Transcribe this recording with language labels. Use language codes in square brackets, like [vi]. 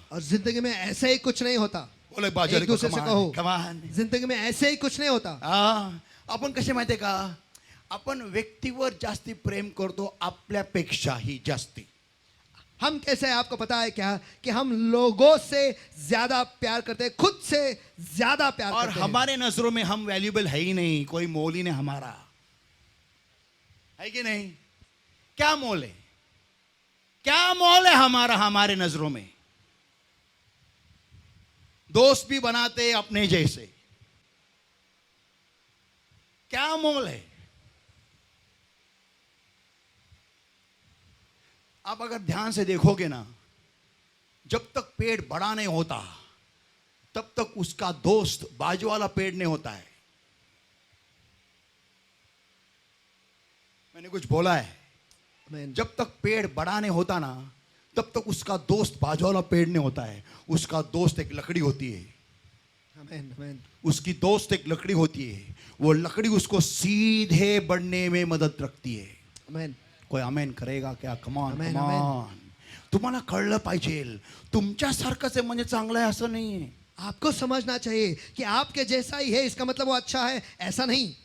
[hi] और जिंदगी में ऐसे ही कुछ नहीं होता. बोला बाजा एक दूसरे से कहो, कमान. जिंदगी में ऐसे ही कुछ नहीं होता. [mr] आपण कसे माहितीये का, आपण व्यक्तीवर जास्ती प्रेम करतो आपल्यापेक्षाही जास्ती. [hi] हम कैसे हैं आपको पता है क्या, कि हम लोगों से ज्यादा प्यार करते हैं, खुद से ज्यादा प्यार और करते हैं. हमारे नजरों में हम वैल्यूएबल है ही नहीं. कोई मोल ही नहीं हमारा, है कि नहीं? क्या मोल है, क्या मोल है हमारा हमारे नजरों में? दोस्त भी बनाते अपने जैसे, क्या मोल है? आप अगर ध्यान से देखोगे ना, जब तक पेड़ बड़ा नहीं होता तब तक उसका दोस्त बाजू वाला पेड़ नहीं होता है. मैंने कुछ बोला है? आमेन. जब तक पेड़ बड़ा नहीं होता ना, तब तक उसका दोस्त बाजू वाला पेड़ नहीं होता है. उसका दोस्त एक लकड़ी होती है. आमेन. आमेन. उसकी दोस्त एक लकड़ी होती है. वो लकड़ी उसको सीधे बढ़ने में मदद रखती है. आमेन. कोई आमेन करेगा क्या? कमान आमेन, कमान. [mr] तुम्हाला कळलं पाहिजे, तुमच्यासारखंच आहे म्हणजे चांगलं आहे असं नाहीये. [hi] आपको समझना चाहिए कि आपके जैसा ही है, इसका मतलब वो अच्छा है, ऐसा नहीं.